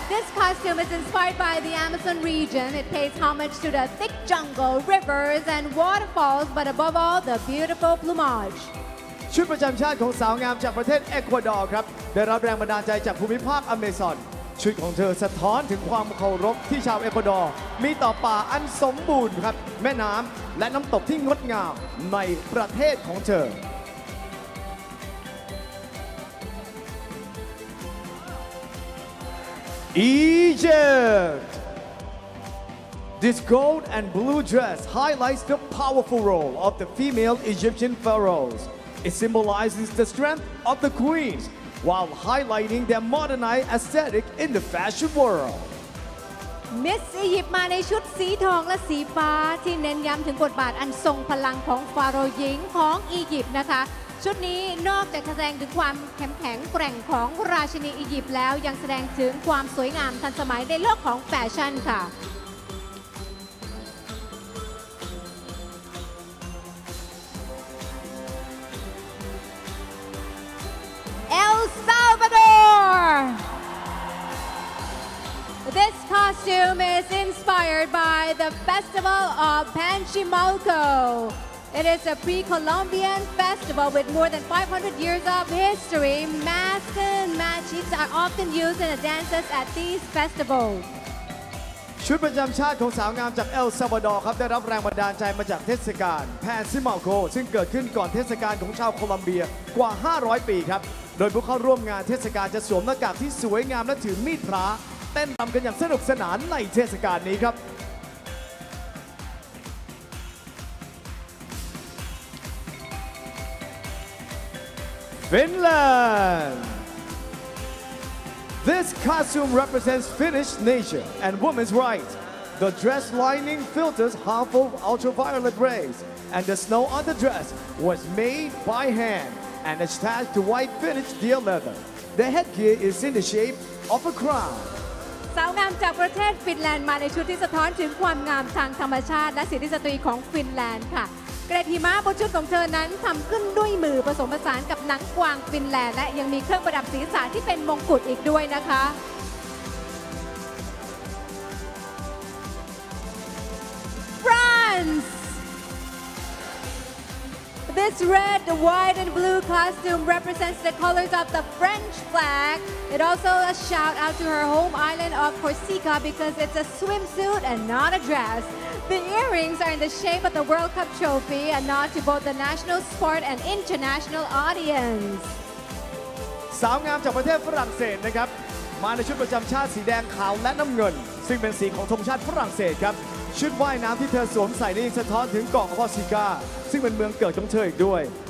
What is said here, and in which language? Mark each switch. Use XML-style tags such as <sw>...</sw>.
<en>This costume is inspired by the Amazon region. It pays homage to the thick jungle, rivers, and waterfalls, but above all, the beautiful plumage.</en> <th>ชุดประจำชาติของสาวงามจากประเทศเอกวาดอร์ครับได้รับแรงบันดาลใจจากภูมิภาคอเมซอนชุดของเธอสะท้อนถึงความเคารพที่ชาวเอกวาดอร์มีต่อป่าอันสมบูรณ์ครับแม่น้ำและน้ำตกที่งดงามในประเทศของเธอEgypt.</th> <en>This gold and blue dress highlights the powerful role of the female Egyptian pharaohs. It symbolizes the strength of the queens while highlighting their modernized aesthetic in the fashion world.</en> <th>มิสอียิปต์มาในชุดสีทองและสีฟ้าที่เน้นย้ำถึงบทบาทอันทรงพลังของฟาโรห์หญิงของอียิปต์นะคะชุดนี้นอกจากแสดงถึงความแข็งแกร่งของราชินีอียิปต์แล้วยังแสดงถึงความสวยงามทันสมัยในโลกของแฟชั่นค่ะ El Salvador.</th> <en>This costume is inspired by the festival of Panchimalco.It is a pre-Columbian festival with more than 500 years of history. Masks and matches are often used in the dances at these festivals.</en> <th>ชุดประจำชาติของสาวงามจากเอลซัลวาดอร์ครับได้รับแรงบันดาลใจมาจากเทศกาลแพนซิมาโกซึ่งเกิดขึ้นก่อนเทศกาลของชาวโคลัมเบียกว่า 500 ปีครับโดยผู้เข้าร่วมงานเทศกาลจะสวมหน้ากากที่สวยงามและถือมีดพระเต้นรำกันอย่างสนุกสนานในเทศกาลนี้ครับFinland.</th> <en>This costume represents Finnish nature and women's rights. The dress lining filters harmful ultraviolet rays, and the snow on the dress was made by hand and attached to white Finnish deer leather. The headgear is in the shape of a crown.</en> <th>สาวงามจากประเทศฟินแลนด์มาในชุดที่สะท้อนถึงความงามทางธรรมชาติและสิทธิสตรีของฟินแลนด์ค่ะเกรดหิมะบนชุดของเธอนั้นทำขึ้นด้วยมือผสมผสานกับหนังกวางฟินแลนด์และยังมีเครื่องประดับศีรษะที่เป็นมงกุฎอีกด้วยนะคะ France.</th> <en>This red, white, and blue costume represents the colors of the French flag. It also a shout out to her home island of Corsica because it's a swimsuit and not a dress. The earrings are in the shape of the World Cup trophy, a nod to both the national sport and international audience.</en> <th>สาวงามจากประเทศฝรั่งเศสนะครับมาในชุดประจำชาติสีแดงขาวและน้ำเงินซึ่งเป็นสีของธงชาติฝรั่งเศสครับชุดว่ายน้ำที่เธอสวมใส่นี่สะท้อนถึงเกาะคอร์ซิกาซึ่งเป็นเมืองเกิดของเธออีกด้วย</th>